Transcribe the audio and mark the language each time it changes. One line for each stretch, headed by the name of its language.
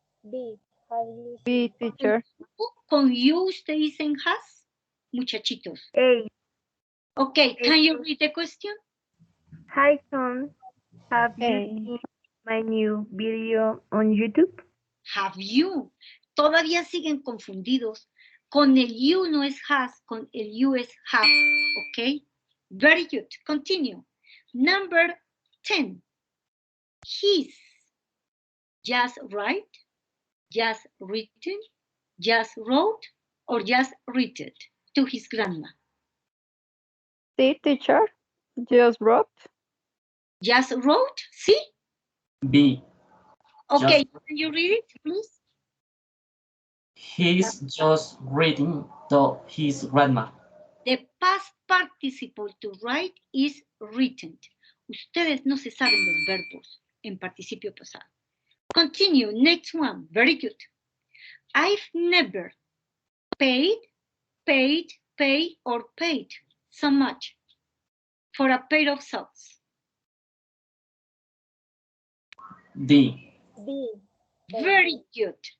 English: B. Have you B, teacher.
Spanish: Con you ustedes dicen has, muchachitos. A.
English: Okay, can you read the question? Hi, Tom. Have you A. seen my new video on YouTube? Have you.
Spanish: Todavía siguen confundidos. Con el you no es has, con el you es have.
English: Okay? Very good. Continue. Number 10. His. Just write, just written, just wrote, or just written to his grandma. C, teacher. Just wrote. Just wrote? See? B. Okay, can you read it, please? He's just reading to his grandma. The past participle to write is written.
Spanish: Ustedes no se saben los verbos en participio pasado.
English: Continue. Next one. Very good. I've never paid, pay, or paid so much for a pair of socks. D. B. Very good.